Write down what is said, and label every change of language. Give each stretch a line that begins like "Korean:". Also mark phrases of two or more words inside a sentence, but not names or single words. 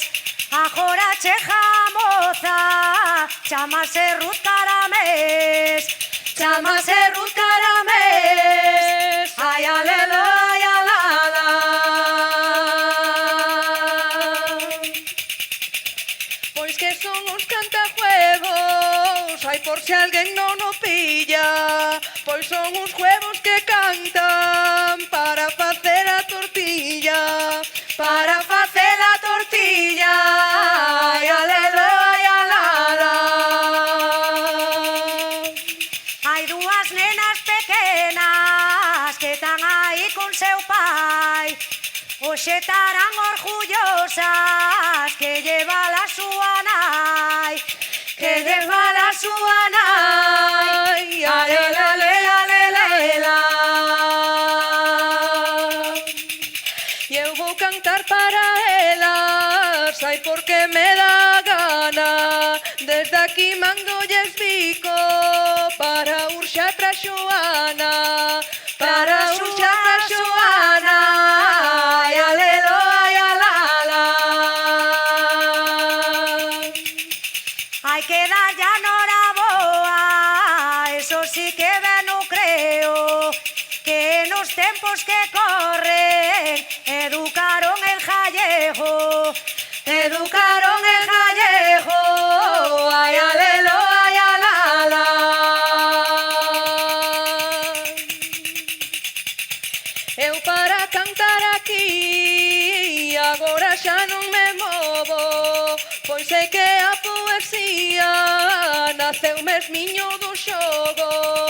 Galician: Agora cheja moza, chamase Ruth Caramés. Chamase Ruth Caramés. Ai, alelo, ai, alala. Pois que son uns cantajuegos, ai por se alguén non o pilla. Pois son uns juegos que cantan para facer a tortilla. Para facer a tortilla. Ai, alelo, ai, alala. Hai dúas nenas pequenas que están aí con seu pai. Hoxe estarán orgullosas que
Spanish: lleva la
Galician: súa nai. Que
Spanish: lleva la
Galician: súa nai. Alele, alele, alele. E eu vou cantar para elas, ai porque me dá gana. Desde aquí mandolles bico para Urxa e para Xoana. Para Urxa e para Xoana. Ai, alelo, ai, alala. Hai que dar ya noraboa, eso sí que ben o creo, que nos tempos que corren educaron
Spanish: el gallego,
Galician: educaron
Spanish: el gallego.
Galician: Ai, alelo, ai, alala. Eu para cantar aquí agora xa non me movo, pois sei que a poesía naceu mesmiño do xogo.